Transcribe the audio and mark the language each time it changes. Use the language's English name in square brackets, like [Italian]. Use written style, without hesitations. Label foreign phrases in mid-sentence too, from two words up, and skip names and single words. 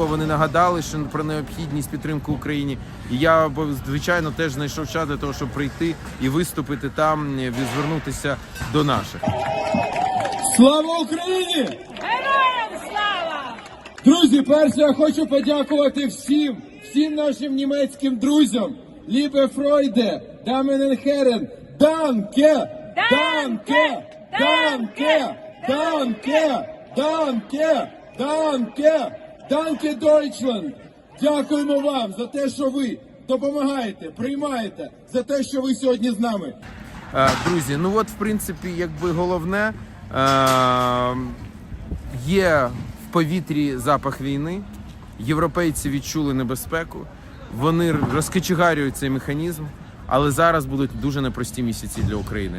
[Ukrainian] Вони нагадали, що про необхідність підтримки Україні. І я, звичайно, теж знайшов час для того, щоб прийти і виступити там, і звернутися до наших. Слава Україні! Героям слава! Друзі, перше я хочу подякувати всім нашим німецьким друзям. [German] Liebe Freunde, Damen und Herren, danke! Danke! Danke! Danke! Danke! Danke! Danke, Deutschland! [Ukrainian] Дякуємо вам за те, що ви допомагаєте, приймаєте, за те, що ви сьогодні з нами. Друзі, в принципі, головне, є в повітрі запах війни, європейці відчули небезпеку, вони розкочегарюють цей механізм, але зараз будуть дуже непрості місяці для України.